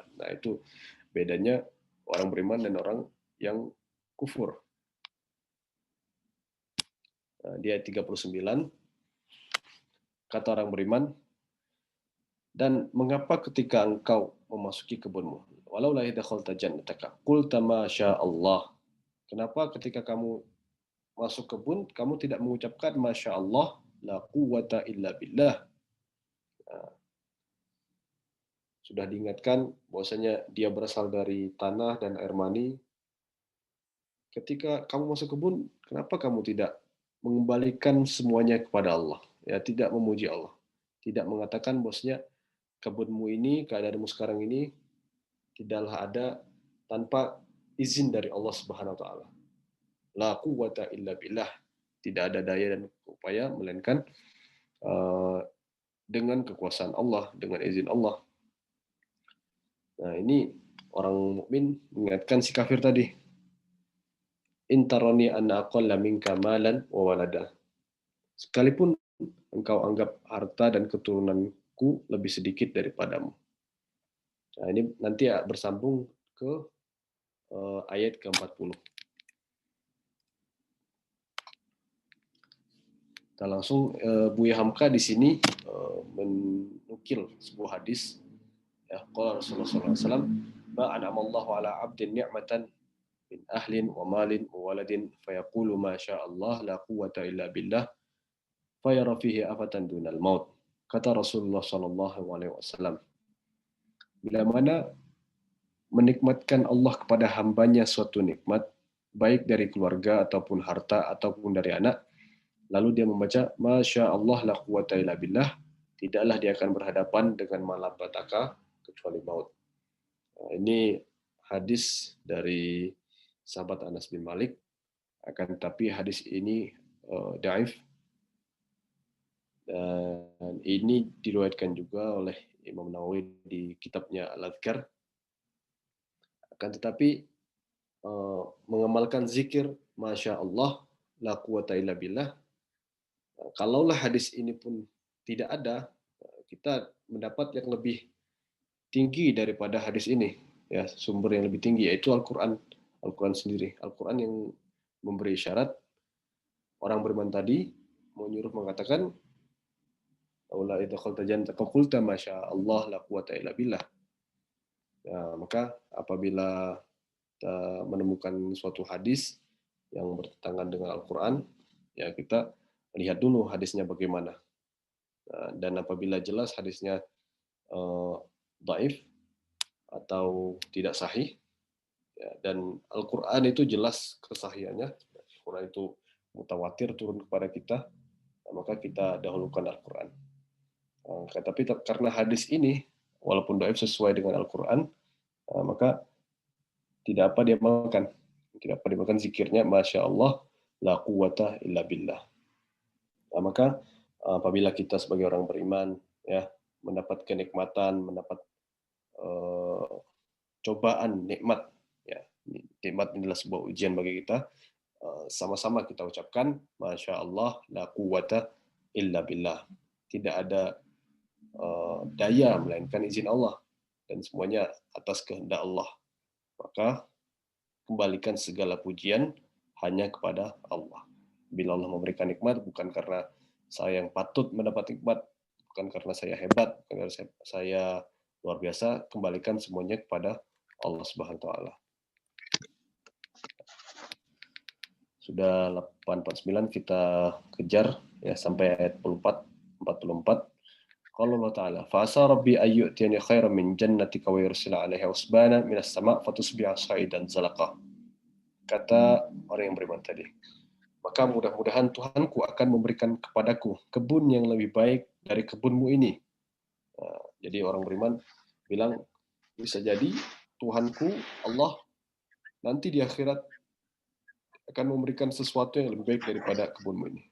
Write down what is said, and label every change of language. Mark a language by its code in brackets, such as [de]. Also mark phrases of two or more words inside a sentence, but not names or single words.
[id] Nah, itu bedanya orang beriman dan orang yang kufur. Nah, di ayat 39 kata orang beriman, dan mengapa ketika engkau memasuki kebunmu, [ar] ولولا إذ دخلت جنتك قلت ما شاء الله. [id] Kenapa ketika kamu masuk kebun kamu tidak mengucapkan [ar] ما شاء الله لا قوة إلا بالله. [id] Nah, sudah diingatkan bahwasanya dia berasal dari tanah dan air mani. Ketika kamu masuk kebun, kenapa kamu tidak mengembalikan semuanya kepada Allah? Ya, tidak memuji Allah. Tidak mengatakan bahwasanya kebunmu ini, keadaanmu sekarang ini tidaklah ada tanpa izin dari Allah [ar] سبحانه وتعالى. لا قوة إلا بالله. [id] Tidak ada daya dan upaya melainkan dengan kekuasaan Allah, dengan izin Allah. Nah, ini orang mukmin mengingatkan si kafir tadi. [ar] إن ترن أنا أقل منك مالا وولدا. [id] Sekalipun engkau anggap harta dan keturunanku lebih sedikit daripadamu. Nah, ini nanti bersambung ke ayat ke-40. Kita langsung Buya Hamka di sini menukil sebuah hadis. [ar] Ya، قال رسول الله صلى الله عليه وسلم، "ما أنعم الله على عبد نعمة من أهل ومال وولد فيقول ما شاء الله لا قوة إلا بالله فيرى فيه آفة دون الموت." [id] Kata Rasulullah [ar] صلى الله عليه وسلم, [id] bila mana menikmatkan Allah kepada hambanya suatu nikmat, baik dari keluarga ataupun harta ataupun dari anak, lalu dia membaca [ar] ما شاء الله لا قوة إلا بالله, [id] tidaklah dia akan berhadapan dengan malapetaka kecuali maut. Nah, ini hadis dari sahabat Anas bin Malik, akan tetapi hadis ini dhaif, dan ini diriwayatkan juga oleh Imam Nawawi di kitabnya Al-Adhkar. Akan tetapi mengamalkan zikir [ar] ما شاء الله لا قوة إلا بالله, [id] kalaulah hadis ini pun tidak ada, kita mendapat yang lebih tinggi daripada hadis ini, ya, sumber yang lebih tinggi yaitu Al-Quran sendiri. Al-Quran yang memberi syarat orang beriman tadi, menyuruh mengatakan [ar] أولا إذا جنة قلت ما شاء الله لا قوة إلا بالله. [id] Ya, maka apabila kita menemukan suatu hadis yang bertentangan dengan Al-Quran, ya kita lihat dulu hadisnya bagaimana. Dan apabila jelas hadisnya dhaif atau tidak sahih, ya, dan Al-Quran itu jelas kesahihannya, Al-Quran itu mutawatir turun kepada kita, maka kita dahulukan Al-Quran. Tapi karena hadis ini walaupun dhaif sesuai dengan Al-Quran, maka tidak apa diamalkan zikirnya [ar] ما شاء الله لا قوة إلا بالله. [id] Nah, maka apabila kita sebagai orang beriman, ya, mendapat kenikmatan, mendapat cobaan, nikmat, ya, nikmat adalah sebuah ujian bagi kita, sama-sama kita ucapkan [ar] ما شاء الله لا قوة إلا بالله. [id] Tidak ada daya melainkan izin Allah, dan semuanya atas kehendak Allah. Maka kembalikan segala pujian hanya kepada Allah. Bila Allah memberikan nikmat, bukan karena saya yang patut mendapat nikmat, bukan karena saya hebat, bukan karena saya luar biasa, kembalikan semuanya kepada Allah [ar] سبحانه وتعالى. [id] Sudah 8:49, kita kejar ya sampai ayat 44. [ar] قال الله الله تعالى، "فعسى ربي أن يؤتين خيرا من جنتك ويرسل عليها حسبانا من السماء فتصبح صعيدا زلقا." [id] Kata orang yang beriman tadi, maka mudah-mudahan Tuhanku akan memberikan kepadaku kebun yang lebih baik dari kebunmu ini. Jadi orang beriman bilang, bisa jadi Tuhanku Allah nanti di akhirat akan memberikan sesuatu yang lebih baik daripada kebunmu ini.